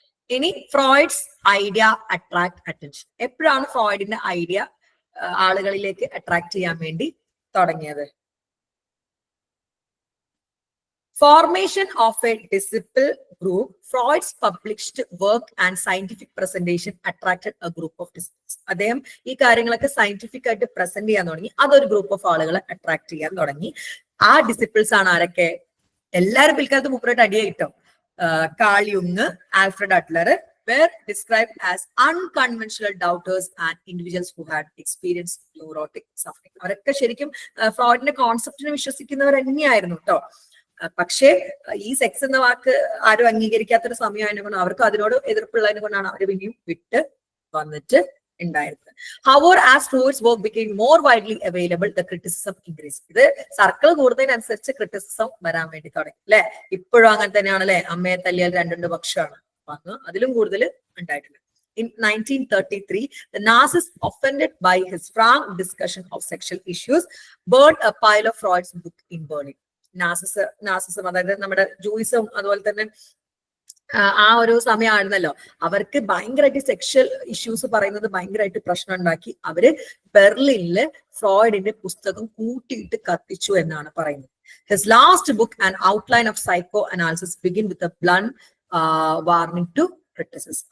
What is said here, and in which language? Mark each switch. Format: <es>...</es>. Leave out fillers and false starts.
<ml>ഇനി</ml> <en>Freud's idea attract attention.</en> <ml>എപ്പോഴാണ് ഫ്രോയിഡിന്റെ idea ആളുകളിലേക്ക് അട്രാക്ട് ചെയ്യാൻ വേണ്ടി തുടങ്ങിയത്?</ml> <en>Formation of a disciple group, Freud's published work and scientific presentation attracted a group of disciples.</en> <ml>അദ്ദേഹം ഈ കാര്യങ്ങളൊക്കെ സയന്റിഫിക് ആയിട്ട് പ്രസന്റ് ചെയ്യാൻ തുടങ്ങി. അതൊരു ഗ്രൂപ്പ് ഓഫ് ആളുകളെ അട്രാക്ട് ചെയ്യാൻ തുടങ്ങി. ആ ഡിസിപ്പിൾസ് ആണ് ആരൊക്കെ? എല്ലാവരും പിൽക്കാലത്ത് മൂപ്പരായിട്ട് അടിയായി കിട്ടും.</ml> <en>Call യുങ്, Alfred Adler were described as unconventional doubters and individuals who had experienced neurotic suffering.</en> <ml>അവരൊക്കെ ശരിക്കും ഫ്രോയിഡിന്റെ കോൺസെപ്റ്റിനെ വിശ്വസിക്കുന്നവർ തന്നെയായിരുന്നു കേട്ടോ. പക്ഷേ ഈ സെക്സ് എന്ന വാക്ക് ആരും അംഗീകരിക്കാത്തൊരു സമയമായതിനെ കൊണ്ട് അവർക്ക് അതിനോട് എതിർപ്പുള്ളതിനെ കൊണ്ടാണ് അവർ പിന്നെയും വിട്ട് വന്നിട്ട് ഉണ്ടായിരുന്നത്.</ml> <en>However, as fluids work became more widely available, the criticism increased.</en> <ml>ഇത് സർക്കിൾ കൂടുന്നതിനനുസരിച്ച് ക്രിറ്റിസിസം വരാൻ വേണ്ടി തുടങ്ങി അല്ലെ. ഇപ്പോഴും അങ്ങനെ തന്നെയാണ് അല്ലെ. അമ്മയെ തല്ലിയാൽ രണ്ടുണ്ട് പക്ഷമാണ് വന്ന് അതിലും കൂടുതൽ ഉണ്ടായിട്ടുണ്ട്.</ml> <en>In 1933, the Nazis, offended by his frank discussion of sexual issues, burned a pile of Freud's book in Berlin.</en> <ml>Nazism അതായത് നമ്മുടെ ജൂയിസം അതുപോലെ തന്നെ ആ ഒരു സമയമായിരുന്നല്ലോ. അവർക്ക് ഭയങ്കരമായിട്ട് സെക്ഷൽ ഇഷ്യൂസ് പറയുന്നത് ഭയങ്കരമായിട്ട് പ്രശ്നം ഉണ്ടാക്കി. അവര് ബെർലിനില് ഫ്രോയിഡിന്റെ പുസ്തകം കൂട്ടിയിട്ട് കത്തിച്ചു എന്നാണ് പറയുന്നത്.</ml> <en>His last book and outline of psycho analysis begin with a blunt warning to criticism.</en>